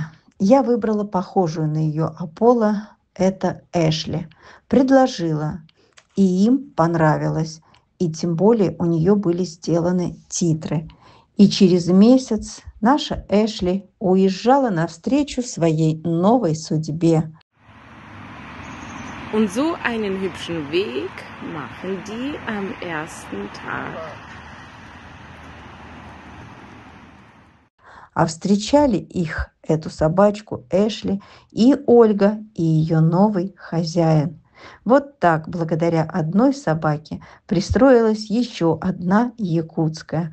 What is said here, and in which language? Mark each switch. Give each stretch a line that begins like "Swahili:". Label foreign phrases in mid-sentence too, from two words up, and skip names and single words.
Russian: Я выбрала похожую на ее Аполло. Это Эшли. Предложила. И им понравилось. И тем более у нее были сделаны титры. И через месяц наша Эшли уезжала навстречу своей новой судьбе.
German: Und so einen hübschen Weg machen die am ersten Tag.
Russian: А встречали их, эту собачку, Эшли, и Ольга, и ее новый хозяин. Вот так, благодаря одной собаке, пристроилась еще одна якутская.